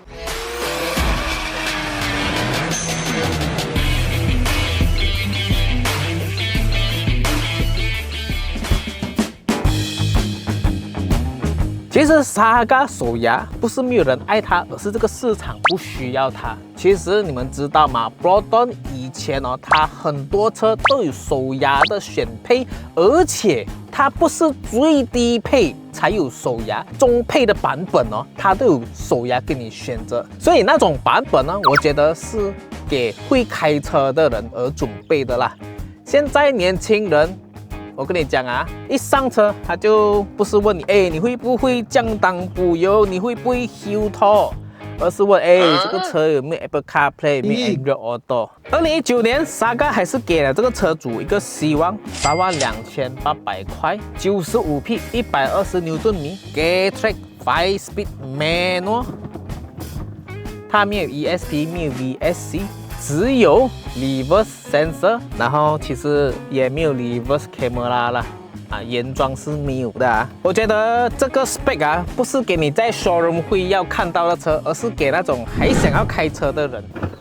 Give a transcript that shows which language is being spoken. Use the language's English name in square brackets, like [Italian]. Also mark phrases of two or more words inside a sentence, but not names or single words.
[Chinese] 其實 Saga 手牙不是沒有人愛它，而是這個市場不需要它。其實你們知道嗎 ？Proton 以前它很多車都有手牙的選配，而且它不是最低配才有手牙，中配的版本它都有手牙給你選擇。所以那種版本呢，我覺得是給會開車的人而準備的啦。現在年輕人，我跟你講啊，一上車他就不是問你，你會不會降檔補油，你會不會 [English] Hill Talk， [Chinese] 而是問，這個車有沒有 Apple CarPlay， 有沒有 Android Auto。2019年 Saga 還是給了這個車主一個希望，32800塊，95匹，120牛頓米 ，Getrag [English] 5-speed manual， [Chinese] 它沒有 ESP， 沒有 VSC。只有 [English] reverse sensor， [Chinese] 然後其實也沒有 [English] reverse camera [Chinese] 啦，原裝是沒有的啊。我覺得這個 spec 不是給你在 showroom 會要看到的車，而是給那種還想要開車的人。